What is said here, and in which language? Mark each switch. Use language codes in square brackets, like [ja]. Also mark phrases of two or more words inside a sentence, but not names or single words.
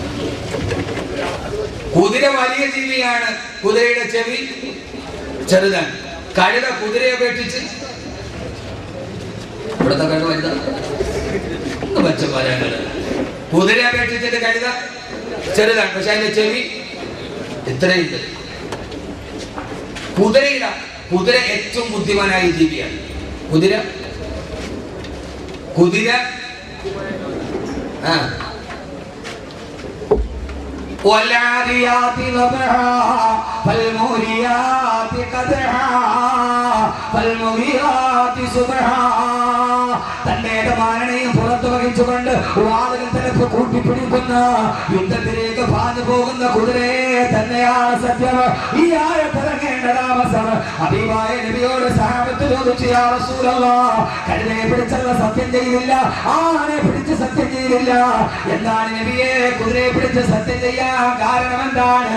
[ml] കുതിര വലിയ ജീവിയാണ് കുതിരയുടെ ചെവി ചെറുതാണ് കഴുത കുതിരയെ അപേക്ഷിച്ച് ഇവിടുത്തെ കഴുത വലുതാണ് മനുഷ്യന്മാരാണ് കുതിരയെ അപേക്ഷിച്ചിട്ട് കഴുത ചെറുതാണ് പക്ഷെ അതിന്റെ ചെവി ഇത്രയുണ്ട് കുതിര ഏറ്റവും ബുദ്ധിമാനായ ജീവിയാണ് കുതിര والعاديات [ar] ضبحا فالموريات قدحا فالمغيرات صبحا [ml] തന്റെ യജമാനനെയും പുറത്തു വഹിച്ചുകൊണ്ട് വാളുകൾ തലപ്പ് കൂട്ടിപ്പിടിക്കുന്ന യുദ്ധത്തിലേക്ക് പാഞ്ഞു പോകുന്ന കുതിരയെ തന്നെയാണ് സത്യം. ഈ ആയത്തിറങ്ങേണ്ട താമസം ഹബീബായ നബിയോട് സഹാബത്ത് ചോദിച്ചു, [ar] يا رسول الله, [ml] കഴുതയെ പിടിച്ചുള്ള സത്യം ചെയ്തില്ല, ആനെ പിടിച്ച് സത്യം ചെയ്തില്ല, എന്താണ് നബിയെ കുതിരയെ പിടിച്ച് സത്യം ചെയ്യാൻ കാരണം എന്താണ്?